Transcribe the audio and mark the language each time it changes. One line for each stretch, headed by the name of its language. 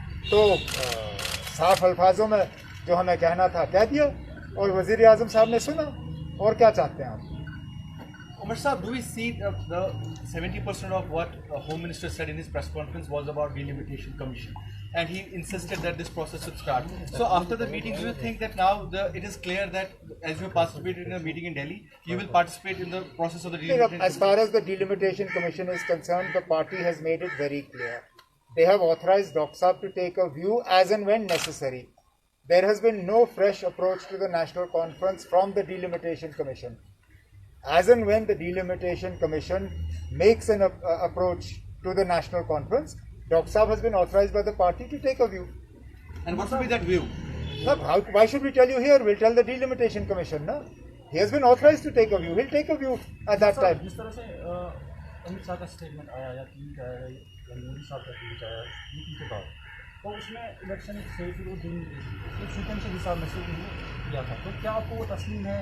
Hindi: तो साफ अल्फाजों में जो हमें कहना था कह दिया और वज़ीर-ए-आज़म साहब ने सुना। और क्या चाहते हैं आप?
English: Umar Saab, do we see the 70% of what the Home Minister said in his press conference was about delimitation commission, and he insisted that this process should start. So after the meeting, do you think that now it is clear that as you participated in a meeting in Delhi, you will participate in the process of the delimitation? As far as the delimitation commission is concerned, the party has made it very clear. They have authorized Dr. Saab to take a view as and when necessary. There has been no fresh approach to the National Conference from the Delimitation Commission. As and when the Delimitation Commission makes an approach to the National Conference, Dr. Saab has been authorized by the party to take a view. And what will be that view? Now, why should we tell you here? We'll tell the Delimitation Commission. No? He has been authorized to take a view. He'll take a view at that time.
Hindi: जिस तरह से अमित शाह का statement आया या tweet आया या मोदी साहब का ट्वीट आया मीटिंग के बाद, तो उसमें इलेक्शन से वो दिन शूटिंग से हिसाब में से किया था, तो क्या आपको वो तस्लीम है?